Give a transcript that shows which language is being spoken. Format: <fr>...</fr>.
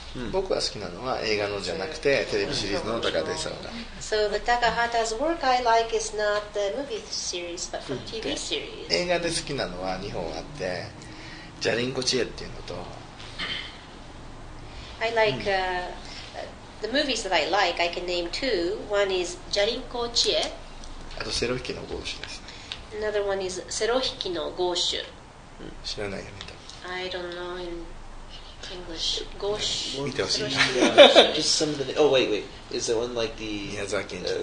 <ja>僕が好きなのは映画のじゃなくてテレビシリーズの高畑勲が</ja> <en>So the Takahata's work I like is not the movie series, but from TV series.</en> <ja>映画で好きなのは2本あってジャリンコ知恵っていうのと</ja> <en>I like the movies that I like. I can name two. One is Jarinko Chie.</en> <ja>あとセロ引きのゴーシュですね</ja> <en>Another one is Serohiki no Goshu.</en> <ja>知らないよね</ja> <en>I don't know in English. Goshu.</en> <ja>見てほしい</ja> <en>Yeah, just some of the. Oh wait. Is that one like the?</en> <ja>宮崎賢治</ja>